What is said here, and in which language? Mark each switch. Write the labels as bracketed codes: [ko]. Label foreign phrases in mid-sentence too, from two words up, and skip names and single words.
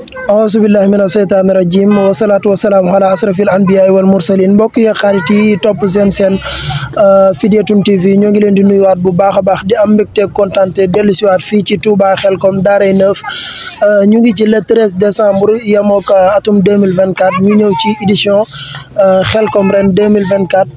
[ar] أعوذ بالله من الشيطان الرجيم، والصلاة والسلام على أشرف الأنبياء والمرسلين. [wo] Mbokk yi, xarit yi topp seen seen, euh, Fidyatun T V, ñoo ngi leen di nuyuwaat bu baax a baax, di am mbégte, kontaan te dellu siwaat fii ci Touba Xelcom Daaray Neuf. Euh, ñu ngi ci [fr] le treize décembre, [wo] yemook, euh, atum deux mille vingt-quatre, ñu ñëw ci édition euh, Khelcom ren deux mille vingt-quatre.